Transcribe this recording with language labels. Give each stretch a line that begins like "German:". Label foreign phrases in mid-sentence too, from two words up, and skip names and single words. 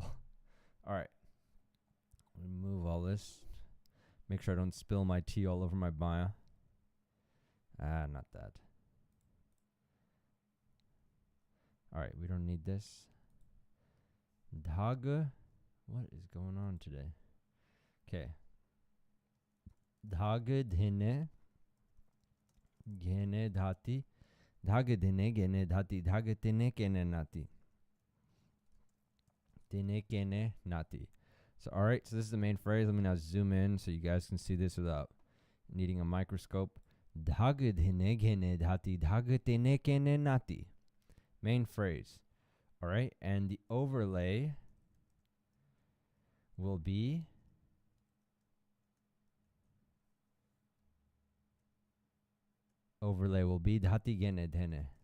English: All right. Remove all this. Make sure I don't spill my tea all over my Bayan. Not that. All right, we don't need this. Dhage. What is going on today? Okay. Dhage Dhine. Dhene Dhati. Dhage Dhine Dhene Dhati. Dhage Dhine Dhene Nati. Dhine Dhene Nati. So, all right. So this is the main phrase. Let me now zoom in so you guys can see this without needing a microscope. Dhage Dhine Dhene Dhati. Dhage Dhine Dhene Nati. Main phrase. All right. And the overlay will be Dhati Dhene Dhene.